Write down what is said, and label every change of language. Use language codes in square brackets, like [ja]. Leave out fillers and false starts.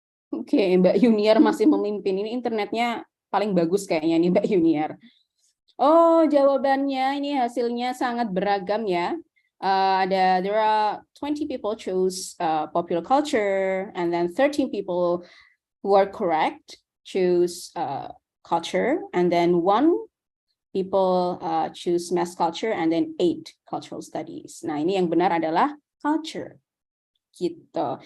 [id] Oke, Mbak Yuniar masih memimpin. Ini internetnya paling bagus kayaknya nih Mbak Yuniar. Oh, jawabannya ini hasilnya sangat beragam ya. [en] There are 20 people choose popular culture, and then 13 people who are correct choose culture, and then 1 people choose mass culture, and then 8 cultural studies. [id] Nah, ini yang benar adalah culture. Gitu.